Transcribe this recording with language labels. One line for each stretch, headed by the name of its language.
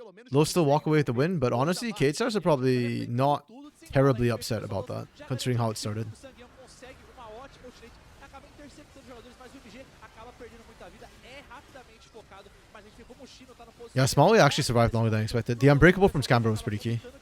English: They'll still walk away with the win, but honestly, K-Stars are probably not terribly upset about that, considering how it started.
Portuguese: O Sanguinho consegue uma ótima ultimate, acaba interceptando os jogadores, mas o MG acaba perdendo muita vida, é rapidamente focado, mas a gente vê como o Chino tá no posicionamento.
English: Yeah, Smalley actually survived longer than I expected. The Unbreakable from Scamber was pretty key.